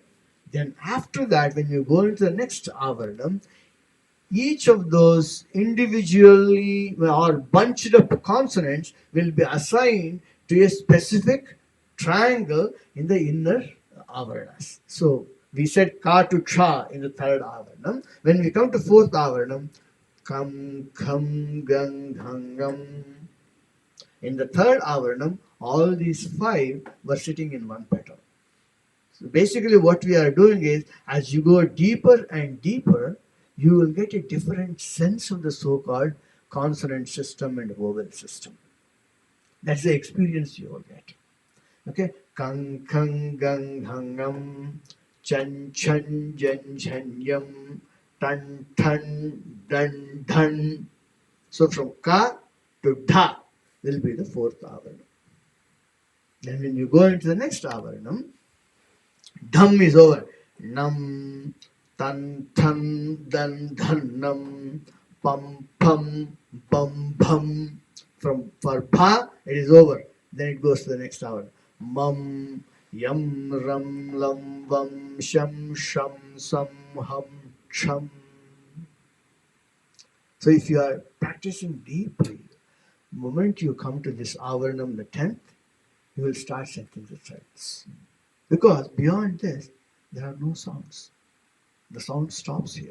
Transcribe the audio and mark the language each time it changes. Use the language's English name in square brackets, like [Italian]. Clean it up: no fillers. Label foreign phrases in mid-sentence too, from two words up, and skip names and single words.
[English] Then after that, when you go into the next avaranam, each of those individually or bunched up consonants will be assigned to a specific triangle in the inner avaranas. So we said ka to cha in the third avaranam. When we come to fourth avaranam, [Sanskrit] kam, kham, gang, hangam. [English] In the third avaranam, all these five were sitting in one petal. So basically what we are doing is, as you go deeper and deeper, you will get a different sense of the so-called consonant system and vowel system. That's the experience you will get. Okay? [Sanskrit] Kang, kang, gang, hangam, chan, chan, jan, chanyam, tan, tan, dan, dhan. [English] So from ka to dha will be the fourth avaranam. Then when you go into the next avaranam, dham is over. [Sanskrit] Nam, tan, than, dan, dhannam, pam, pam, bum, bum. [English] For pa, it is over. Then it goes to the next hour. [Sanskrit] Mum, Yam ram lam vam sham sham sam hum cham. [English] So if you are practicing deeply, the moment you come to this avaranam, the 10th, you will start sensing the sights. Because beyond this, there are no sounds. The sound stops here.